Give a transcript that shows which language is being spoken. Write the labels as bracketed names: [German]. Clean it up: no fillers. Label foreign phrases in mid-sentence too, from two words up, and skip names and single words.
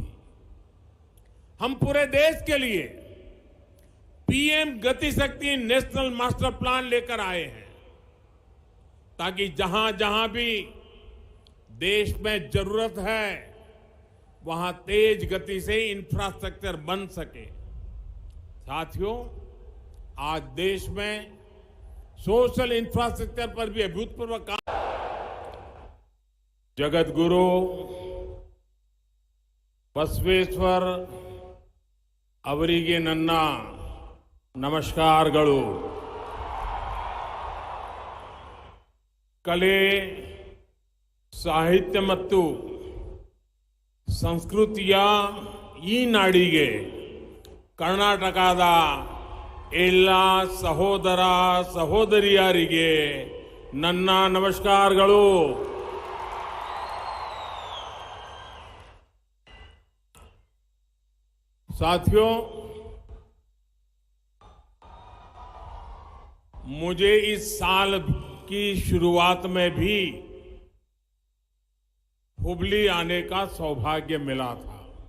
[Hindi] हम पूरे देश के लिए पीएम गति शक्ति नेशनल मास्टर प्लान लेकर आए हैं ताकि जहां जहां भी देश में जरूरत है वहां तेज गति से इंफ्रास्ट्रक्चर बन सके। साथियों, आज देश में [English] social infrastructure [Hindi] पर भी अभूतपूर्व काम। [Kannada] जगत गुरु बसवेश्वर ಅವರಿಗೆ ನನ್ನ ನಮಸ್ಕಾರಗಳು। ಕಲೆ, ಸಾಹಿತ್ಯ ಮತ್ತು ಸಂಸ್ಕೃತಿಯ ಈ ನಾಡಿಗೆ ಕರ್ನಾಟಕದ ಎಲ್ಲ ಸಹೋದರ ಸಹೋದರಿಯರಿಗೆ ನನ್ನ ನಮಸ್ಕಾರಗಳು। [Hindi] साथियों, मुझे इस साल की शुरुआत में भी हुबली आने का सौभाग्य मिला था।